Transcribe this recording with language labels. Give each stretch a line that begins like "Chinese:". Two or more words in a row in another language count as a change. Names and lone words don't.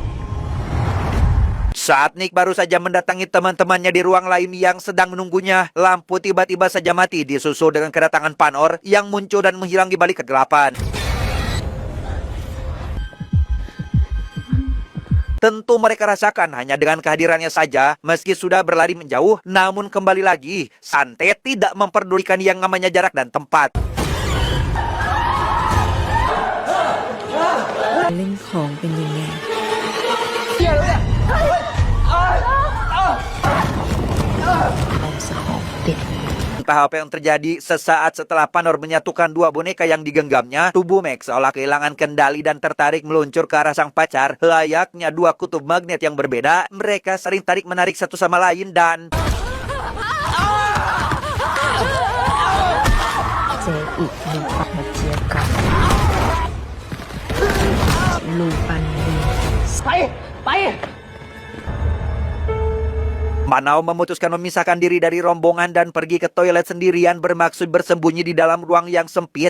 Indonesian: Saat Nick baru saja mendatangi teman-temannya di ruang lain yang sedang menunggunya, lampu tiba-tiba saja mati disusul dengan kedatangan Panor yang muncul dan menghilang di balik kegelapan. Tentu mereka rasakan hanya dengan kehadirannya saja, meski sudah berlari menjauh, namun kembali lagi, Santet tidak memperdulikan yang namanya jarak dan tempat.
Thai: เล่นของเป็นยังไงเอาสะของติด
Indonesian: Entah apa yang terjadi, sesaat setelah Panor menyatukan dua boneka yang digenggamnya, tubuh Max seolah kehilangan kendali dan tertarik meluncur ke arah sang pacar. Layaknya dua kutub magnet yang berbeda, mereka saling tarik-menarik satu sama lain dan... Panau memutuskan memisahkan diri dari rombongan dan pergi ke toilet sendirian bermaksud bersembunyi di dalam ruang yang sempit.